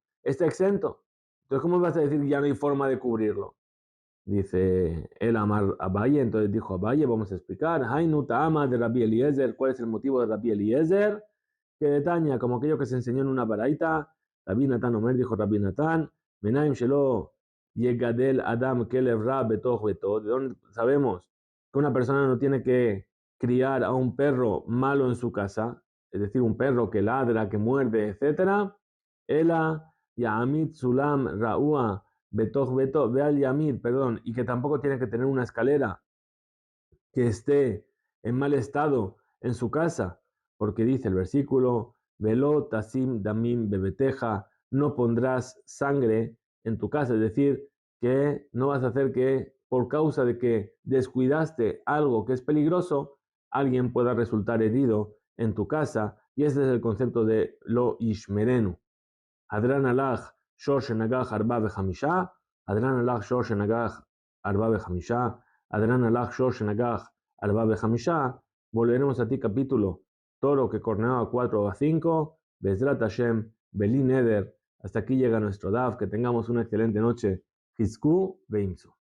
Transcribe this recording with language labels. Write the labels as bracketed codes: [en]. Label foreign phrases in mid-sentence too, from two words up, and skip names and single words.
[es] Está exento. Entonces, ¿cómo vas a decir que ya no hay forma de cubrirlo? Dice el Amar Abaye, entonces dijo Abaye, vamos a explicar. [arc] היינו טעמא דרבי אליעזר, [es] ¿cuál es el motivo de Rabbi Eliezer? Que detaña como aquello que se enseñó en una baraita. [he] רבי נתן אומר [es] dijo Rabbi Natán, [he] מנין שלא יגדל אדם כלב רע בתוך ביתו. [es] ¿De dónde sabemos que una persona no tiene que criar a un perro malo en su casa? Es decir, un perro que ladra, que muerde, etcétera. [he] ולא יעמיד סולם רעוע בתוך ביתו ואל יעמיד, [es] perdón, y que tampoco tiene que tener una escalera que esté en mal estado en su casa, porque dice el versículo, [he] ולא תשים דמים בביתך, [es] no pondrás sangre en tu casa, es decir, que no vas a hacer que por causa de que descuidaste algo que es peligroso, alguien pueda resultar herido en tu casa, y ese es el concepto de [he] לא ישמרנו. הדרן עלך שור שנגח ארבעה וחמשה הדרן עלך שור שנגח ארבעה וחמשה הדרן עלך שור שנגח ארבעה וחמשה. [es] Volveremos a ti capítulo toro que corneaba 4 a 5, [he] בעזרת השם, בלי נדר. [es] Hasta aquí llega nuestro DAF, que tengamos una excelente noche. [he] חזקו ואמצו.